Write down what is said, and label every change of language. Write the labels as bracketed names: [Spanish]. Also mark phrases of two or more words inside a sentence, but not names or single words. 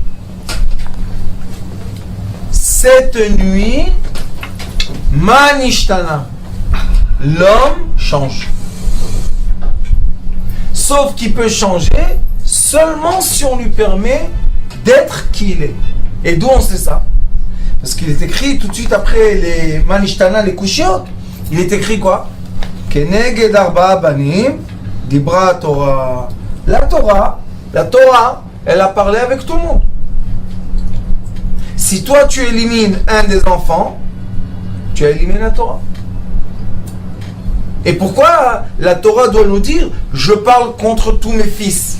[French] Cette nuit, Manishtana, l'homme change. Sauf qu'il peut changer seulement si on lui permet d'être qui il est. Et d'où on sait ça? Parce qu'il est écrit tout de suite après les Manishtana, les Kushiot, il est écrit quoi? [Hebrew] כנגד ארבעה בנים דיברה תורה. [French] La Torah, elle a parlé avec tout le monde. Si toi tu élimines un des enfants, tu as éliminé la Torah. Et pourquoi la Torah doit nous dire je parle contre tous mes fils?